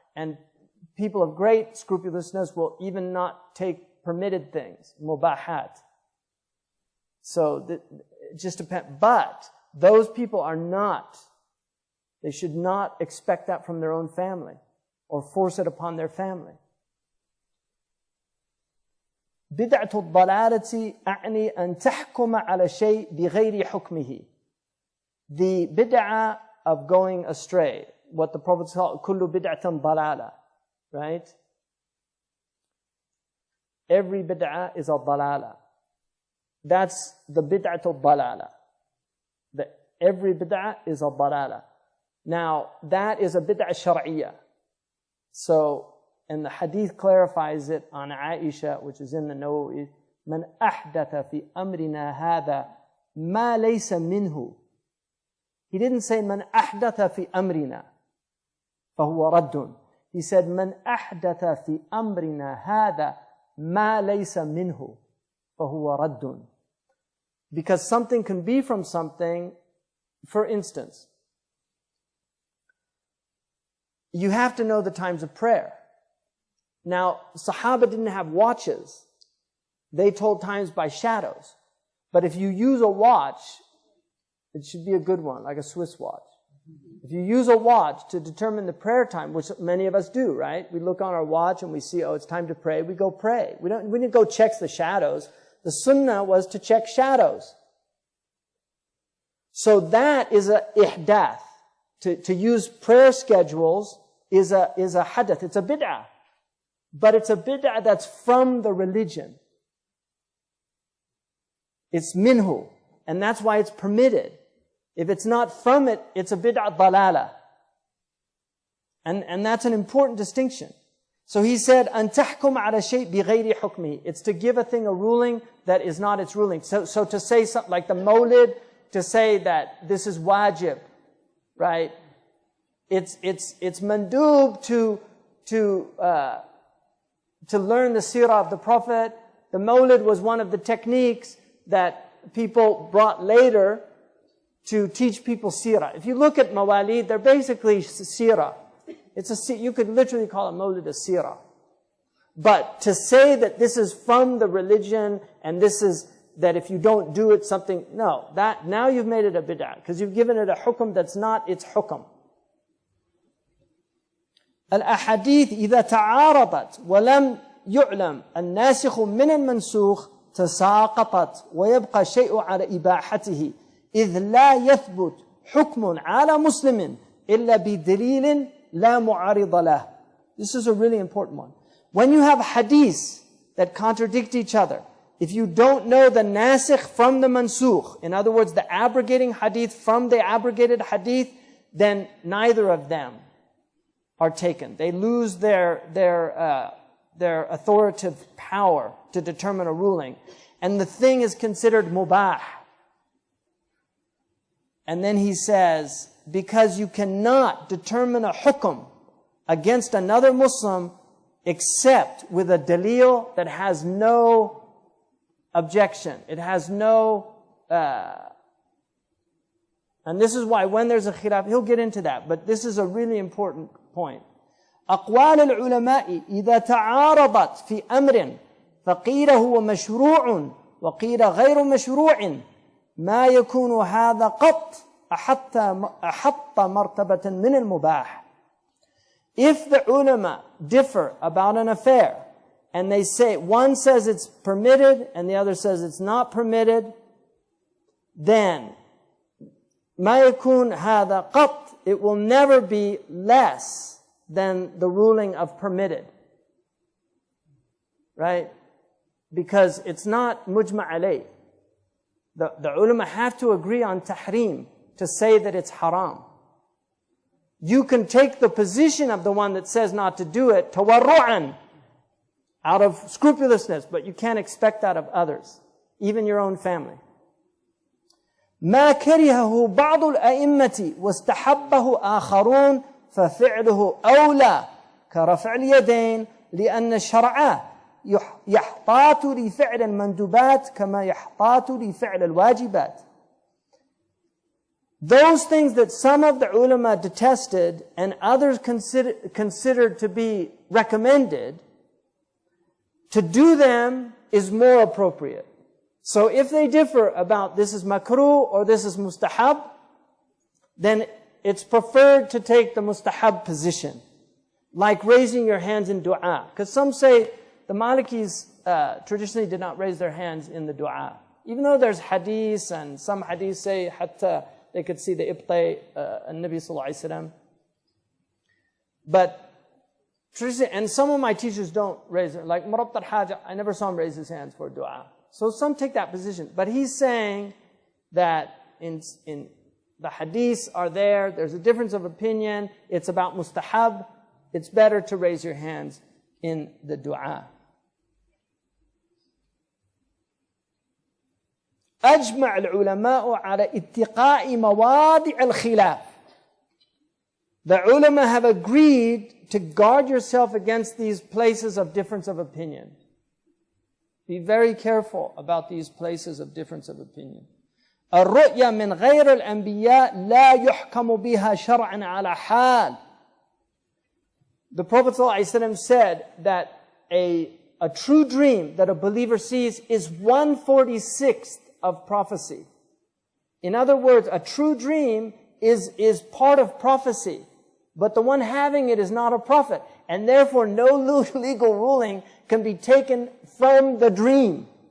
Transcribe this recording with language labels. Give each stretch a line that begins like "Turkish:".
English: And people of great scrupulousness will even not take permitted things, mubahat. So it just depends. But those people are not, they should not expect that from their own family or force it upon their family.
Arabic: بدعة الضلالة أعني أن تحكم على شيء بغير حكمه.
English: The bid'ah of going astray, what the Prophet called
Arabic: كل بدعة ضلالة,
English: right? Every bid'ah is a dalala. That's the bid'ah al-dalala. Every bid'ah is a dalala. Now, that is a bid'ah shar'iyya. So, and the hadith clarifies it on Aisha, which is in the Nawawi,
Arabic: من أحدث في أمرنا هذا ما ليس منه.
English: He didn't say
Arabic: من أحدث في أمرنا فهو رد.
English: He said
Arabic: من أحدث في أمرنا هذا ما ليس منه فهو رد.
English: Because something can be from something. For instance, you have to know the times of prayer. Now, Sahaba didn't have watches. They told times by shadows. But if you use a watch, it should be a good one, like a Swiss watch. If you use a watch to determine the prayer time, which many of us do, right? We look on our watch and we see, oh, it's time to pray. We go pray. We didn't go check the shadows. The sunnah was to check shadows. So that is a ihdath. To use prayer schedules is a hadath. It's a bid'ah. But it's a bid'ah that's from the religion. It's minhu. And that's why it's permitted. If it's not from it, it's a bid'ah dalala. And that's an important distinction. So he said,
Arabic: أَن تَحْكُمْ عَلَى شَيْءٍ بِغَيْرِ حُكْمِهِ.
English: It's to give a thing a ruling that is not its ruling. So to say something like the mawlid, to say that this is wajib, right? It's mandub to learn the seerah of the Prophet. The mawlid was one of the techniques that people brought later to teach people seerah. If you look at mawalid, they're basically seerah. You could literally call a mawlid a seerah. But to say that this is from the religion and this is that if you don't do it something, no, that now you've made it a bid'ah because you've given it a hukum that's not its hukum.
Arabic: الأحاديث إذا تعارضت ولم يعلم الناسخ من المنسوخ تساقطت ويبقى شيء على إباحته إذ لا يثبت حكم على مسلم إلا بدليل لا معارض له.
English: This is a really important one. When you have hadiths that contradict each other, if you don't know the nasikh from the mansukh, in other words, the abrogating hadith from the abrogated hadith, then neither of them are taken. They lose their authoritative power to determine a ruling. And the thing is considered mubah. And then he says, because you cannot determine a hukum against another Muslim except with a dalil that has no objection. It has no... and this is why when there's a khilaf, he'll get into that, but this is a really important point.
Arabic: أقوال العلماء إذا تعارضت في أمر فقيل هو مشروع وقيل غير مشروع ما يكون هذا قط أحط مرتبة من المباح.
English: If the ulama differ about an affair and they say, one says it's permitted and the other says it's not permitted, then
Arabic: ما يكون هذا قط,
English: it will never be less than the ruling of permitted. Right? Because it's not mujma' alayh. The ulama have to agree on tahrim to say that it's haram. You can take the position of the one that says not to do it, tawarru'an, out of scrupulousness, but you can't expect that of others, even your own family.
Arabic: ما كرهه بعض الأئمة واستحبه آخرون ففعله أولى كرفع اليدين لأن الشرع يحتاط لفعل المندوبات كما يحتاط لفعل الواجبات.
English: Those things that some of the ulama detested and others considered to be recommended, to do them is more appropriate. So if they differ about this is makruh or this is mustahab, then it's preferred to take the mustahab position, like raising your hands in dua. Because some say the Malikis traditionally did not raise their hands in the dua. Even though there's hadith and some hadith say hatta they could see the ibtay al-Nabi sallallahu alayhi wa sallam. But traditionally, and some of my teachers don't raise it. Like Murabt al-Hajj, I never saw him raise his hands for dua. So some take that position. But he's saying that in the hadiths are there, there's a difference of opinion, it's about mustahab, it's better to raise your hands in the dua.
Arabic: أجمع العلماء على اتقاء مواضع الخلاف.
English: The ulama have agreed to guard yourself against these places of difference of opinion. Be very careful about these places of difference of opinion.
Arabic: الرؤيا من غير الأنبياء لا يحكم بها شرعا على حال.
English: The Prophet ﷺ said that a true dream that a believer sees is 1/46 of prophecy. In other words, a true dream is part of prophecy, but the one having it is not a prophet, and therefore no legal ruling can be taken from the dream.